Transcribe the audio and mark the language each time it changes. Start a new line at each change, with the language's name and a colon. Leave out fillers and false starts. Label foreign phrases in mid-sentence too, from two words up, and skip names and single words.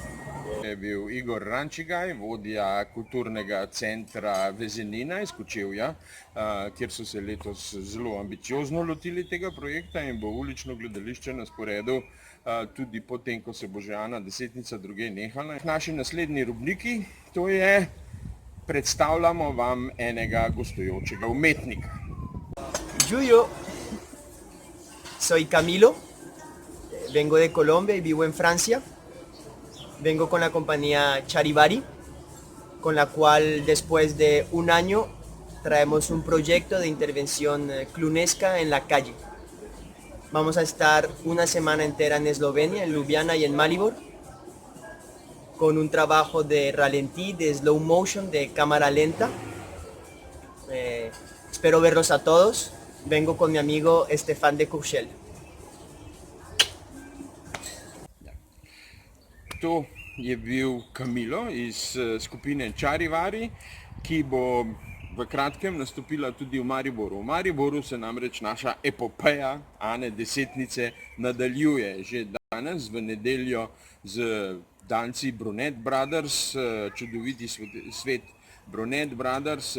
Slovenian: Je bil Igor Rančigaj, vodja kulturnega centra Vezenina iz Kočevja, kjer so se letos zelo ambiciozno lotili tega projekta in bo ulično gledališče na sporedu tudi potem, ko se bo že Ana Desetnica drugje nehala. V naši naslednji rubriki, to je, predstavljamo vam enega gostujočega umetnika.
Spanish: Yuyo, soy Camilo. Vengo de Colombia y vivo en Francia. Vengo con la compañía Charivari, con la cual después de un año traemos un proyecto de intervención clunesca en la calle. Vamos a estar una semana entera en Eslovenia, en Ljubljana y en Maribor, con un trabajo de ralentí, de
English: slow motion,
Spanish: de cámara lenta. Espero verlos a todos. Vengo con mi amigo Stefan de Courchel.
Slovenian: To je bil Camilo iz skupine Charivari, ki bo v kratkem nastopila tudi v Mariboru. V Mariboru se namreč naša epopeja Ane Desetnice nadaljuje že danes, v nedeljo, z danci Brunet Brothers, čudoviti svet Brunet Brothers.